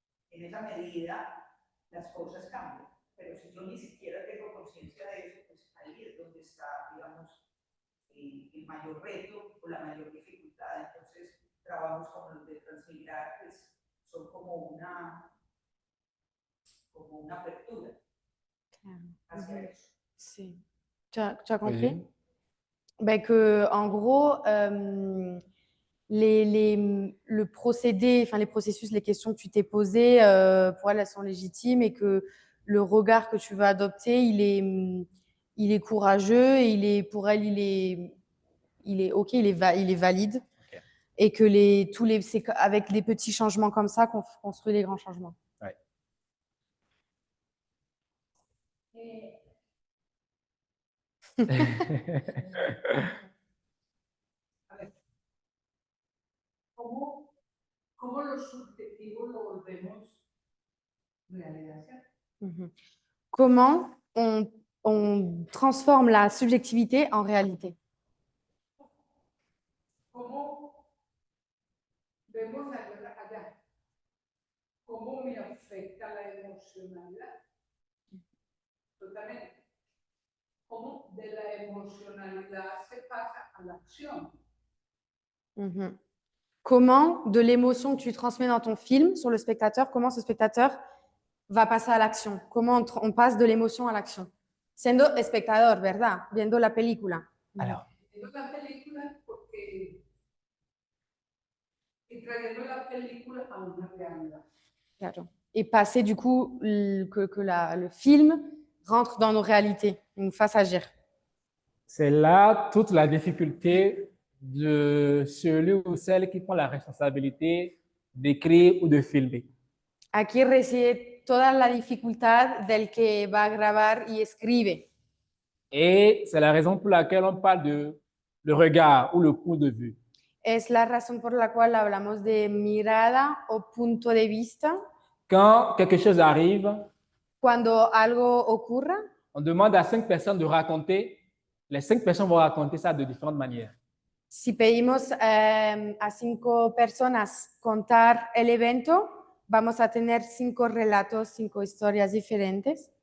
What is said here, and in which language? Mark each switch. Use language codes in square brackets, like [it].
[es] En esa medida las cosas cambian, pero si yo ni siquiera tengo conciencia de eso, pues ahí es donde está, digamos, el mayor reto o la mayor dificultad. Entonces, trabajos como los de Transmigrar pues, son como una apertura hacia eso. Sí. [fr] Tu as compris? Ben que, en gros, le procédé, enfin les processus, les questions que tu t'es posées, pour elles sont légitimes et que le regard que tu vas adopter, il est courageux et pour elle, il est OK, il est valide. Okay. Et que c'est avec des petits changements comme ça qu'on construit les grands changements. Ouais. [es] ¿Cómo lo subjetivo lo volvemos realidad? [fr] Comment on transforme la subjectivité en réalité? [es] ¿Cómo vemos allá? ¿Cómo me afecta la emocionalidad? Totalmente. ¿Cómo de la emocionalidad se pasa a la acción? [fr] Comment, de l'émotion que tu transmets dans ton film sur le spectateur, comment ce spectateur va passer à l'action? Comment on passe de l'émotion à l'action? [es] Siendo espectador, ¿verdad? Viendo la película. [fr] Alors. [es] Viendo la película porque y trayendo la película a una realidad. Claro. [fr] Et passer du coup que le film rentre dans nos réalités, nous fasse agir. C'est là toute la difficulté de celui ou celle qui prend la responsabilité d'écrire ou de filmer. [es] Aquí reside toda la dificultad del que va a grabar y escribe. [fr] Et c'est la raison pour laquelle on parle de le regard ou le point de vue. [es] Es la razón por la cual hablamos de mirada o punto de vista. [fr] Quand quelque chose arrive, [es] cuando algo ocurra, [fr] on demande à 5 personnes de raconter. Les 5 personnes vont raconter ça de différentes manières. [es] Si pedimos a 5 personas contar el evento, vamos a tener 5 relatos, 5 historias diferentes.